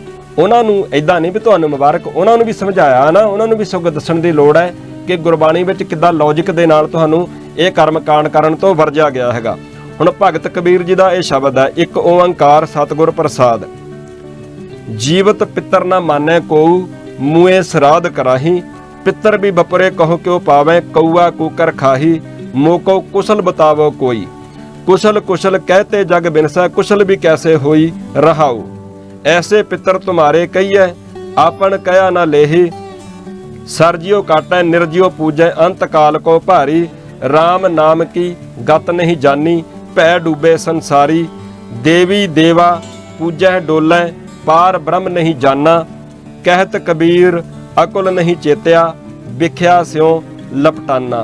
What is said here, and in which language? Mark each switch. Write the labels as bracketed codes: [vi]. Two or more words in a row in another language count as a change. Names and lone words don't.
[pa] ਉਹਨਾਂ ਨੂੰ ਇਦਾਂ ਨਹੀਂ ਵੀ ਤੁਹਾਨੂੰ ਮੁਬਾਰਕ, ਉਹਨਾਂ ਨੂੰ ਵੀ ਸਮਝਾਇਆ ਨਾ, ਉਹਨਾਂ ਨੂੰ ਵੀ ਸਗੋਂ ਦੱਸਣ ਦੀ ਲੋੜ ਹੈ ਕਿ ਗੁਰਬਾਣੀ ਵਿੱਚ ਕਿੱਦਾਂ ਲੌਜਿਕ ਦੇ ਨਾਲ ਤੁਹਾਨੂੰ ਇਹ ਕਰਮ ਕਾਂਡ ਕਰਨ ਤੋਂ ਵਰਜਿਆ ਗਿਆ ਹੈਗਾ। ਹੁਣ ਭਗਤ ਕਬੀਰ ਜੀ ਦਾ ਇਹ ਸ਼ਬਦ ਹੈ, ਇੱਕ ਓੰਕਾਰ ਸਤਿਗੁਰ ਪ੍ਰਸਾਦ, ਜੀਵਤ ਪਿੱਤਰ ਨਾ ਮਾਨੈ ਕੋਊ, ਮੂਏ ਸਰਾਧ ਕਰਾਹੀ, ਪਿੱਤਰ ਵੀ ਬਪਰੇ ਕਹੋ ਕਿਉ ਪਾਵੈ, ਕਊਆ ਕੂਕਰ ਖਾਹੀ, ਮੋਕੋ ਕੁਸ਼ਲ ਬਤਾਵੋ ਕੋਈ, ਕੁਸ਼ਲ ਕੁਸ਼ਲ ਕਹਤੇ ਜਗ ਬਿਨਸਾ, ਕੁਸ਼ਲ ਭੀ ਕੈਸੇ ਹੋਈ ਰਹਾਊ, ਐਸੇ ਪਿਤਰ ਤੁਮ੍ਹਾਰੇ ਕਹੀਏ ਆਪਨ ਕਇਆ ਨ ਲੇਹੀ, ਸਰਜਿਓ ਕਾਟੈ ਨਿਰਜਿਓ ਪੂਜੈ ਅੰਤ ਕਾਲ ਕੋ ਭਾਰੀ। ਰਾਮ ਨਾਮ ਕੀ ਗਤ ਨਹੀਂ ਜਾਨੀ ਭੈ ਡੂਬੇ ਸੰਸਾਰੀ। ਦੇਵੀ ਦੇਵਾ ਪੂਜੈ ਡੋਲੈ ਪਾਰ ਬ੍ਰਹਮ ਨਹੀਂ ਜਾਨਾ। ਕਹਿਤ ਕਬੀਰ ਅਕੁਲ ਨਹੀਂ ਚੇਤਿਆ ਵਿਖਿਆ ਸਿਉ ਲਪਟਾਨਾ।